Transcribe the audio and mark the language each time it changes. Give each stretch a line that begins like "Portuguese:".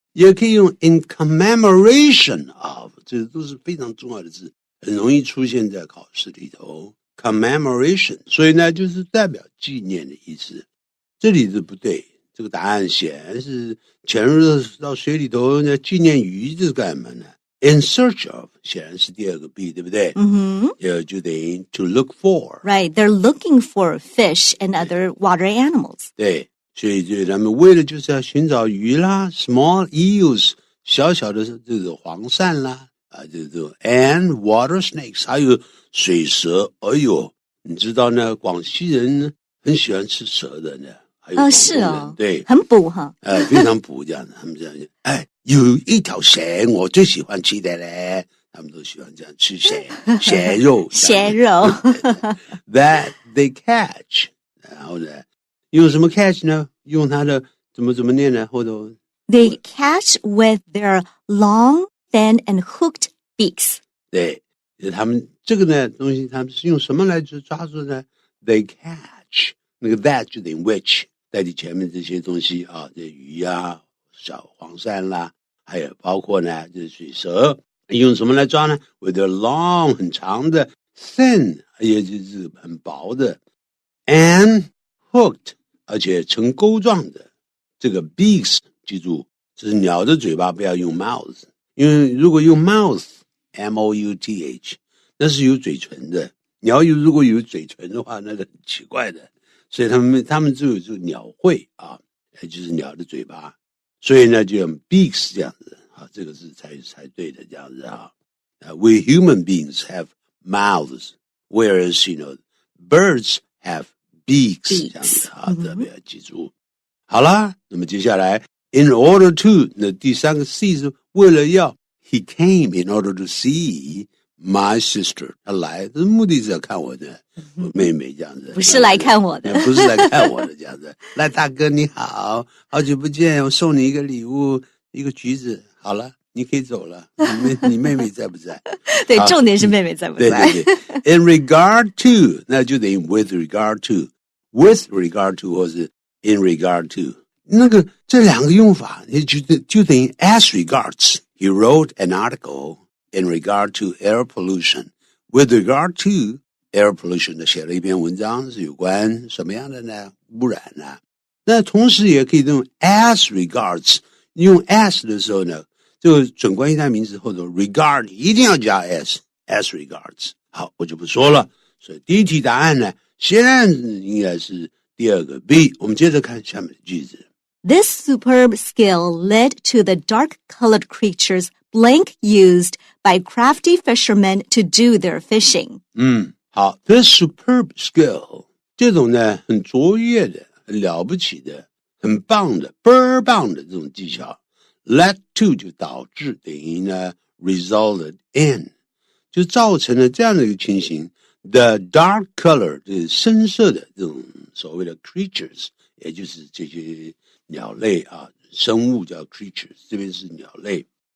Chinese: 也可以用
English: in commemoration of，
Chinese: 这都是非常重要的字，很容易出现在考试里头。 commemoration， 所以呢就是代表纪念的意思。这里是不对，这个答案显然是潜入到水里头纪念鱼，这是干嘛呢？
English: In search of
Chinese: 显然是第二个 B， 对不对？就等于
English: to look for。 Right, they're looking for fish and other water animals.
Chinese: 对，所以他们为了就是要寻找鱼啦 ，
English: small eels
Chinese: 小小的这个黄鳝啦，这种
English: and water snakes
Chinese: 还有水蛇。哎呦，你知道呢，广西人很喜欢吃蛇的呢。是哦，对，很补哈。非常补这样的，他们这样有一条蛇我最喜欢吃的嘞，他们都喜欢这样吃蛇肉。蛇肉
English: that they catch，
Chinese: 然后呢用什么 catch 呢？用它的怎么念呢？或者
English: They catch with their long, thin and hooked beaks.
Chinese: 对，他们这个呢东西他们是用什么来抓住呢？
English: They catch，
Chinese: 那个 that 就等于 which， 代替前面这些东西啊，这鱼啊，小黄鳝啦，还有包括呢这水蛇，用什么来抓呢？
English: With their long
Chinese: 很长的 thin 也就是很薄的
English: and hooked
Chinese: 而且呈钩状的这个 beaks， 记住这是鸟的嘴巴，不要用 mouth， 因为如果用 mouth M-O-U-T-H 那是有嘴唇的，鸟如果有嘴唇的话那是很奇怪的，所以他们就有这个鸟喙啊，也就是鸟的嘴巴，所以呢就用 beaks 这样子啊，这个是才对的这样子啊。
English: We human beings have mouths, whereas birds have beaks
Chinese: 这样子啊，特别要记住。好啦，那么接下来
English: in order to
Chinese: 那第三个 C 是为了要
English: he came in order to see my sister，
Chinese: 他来的目的是要看我的妹妹这样子，不是来看我的，不是来看我的这样子。来，大哥你好，好久不见，我送你一个礼物，一个橘子。好了，你可以走了。你妹妹在不在？对，重点是妹妹在不在？对。
English: In regard to
Chinese: 那就等于
English: with regard to，with regard to 或是 in regard to，
Chinese: 那个这两个用法就等于
English: as regards。He wrote an article.In regard to air pollution, with regard to air pollution
Chinese: 写了一篇文章是有关什么样的呢？污染啊。那同时也可以用
English: as regards，
Chinese: 用 as 的时候呢，这个准关系代名词或者 regard 一定要加 as regards。好，我就不说了。所以第一题答案呢，显然应该是第二个 B。我们接着看下面的句子。
English: This superb skill led to the dark-colored creatures blank used by crafty fishermen to do their fishing.
Chinese: 好 ，
English: this superb skill
Chinese: 这种呢很卓越的、很了不起的、很棒的、倍儿棒的这种技巧 ，
English: led to
Chinese: 就导致等于呢
English: resulted in
Chinese: 就造成了这样的一个情形 ，
English: the dark color
Chinese: 就是深色的这种所谓的 creatures， 也就是这些鸟类啊，生物叫 creatures， 这边是鸟类。